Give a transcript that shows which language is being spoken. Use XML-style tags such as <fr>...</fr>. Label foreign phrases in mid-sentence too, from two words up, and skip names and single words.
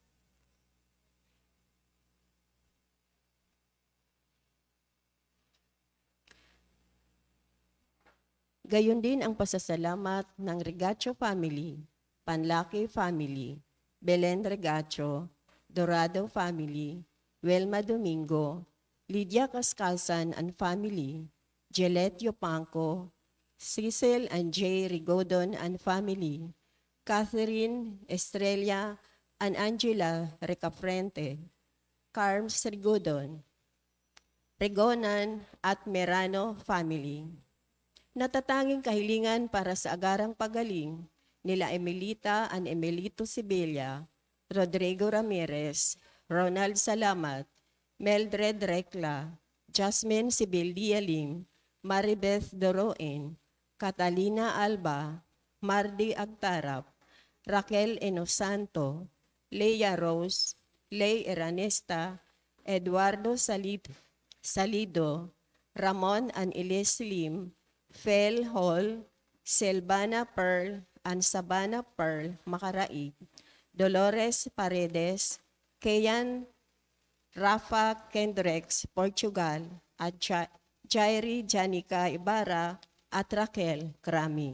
<tl>Gayon din ang pasasalamat ng Rigacho family, Panlaki family, Belen Rigacho, Dorado family, Welma Domingo, Lydia Cascalsan and family, Jelet Yopanco, Cecil and J. Rigodon and family, Catherine Estrella and Angela Recafrente, Carms Rigodon, Regonan at Merano family. Natatanging kahilingan para sa agarang pagaling nila Emilita and Emilito Sibilia, Rodrigo Ramirez, Ronald Salamat, Meldred Recla, Jasmine Sibildia Lim, Maribeth Doroin, Catalina Alba, Mardi Agtarap, Raquel Enosanto, Leia Rose, Ley Eranesta, Eduardo Salido, Ramon and Elias Lim, Fel Hall, Selvana Pearl, and Sabana Pearl Makaraig, Dolores Paredes, Keyan Rafa Kendrex, Portugal, at Jairi Janica Ibarra at Raquel Krami.</tl>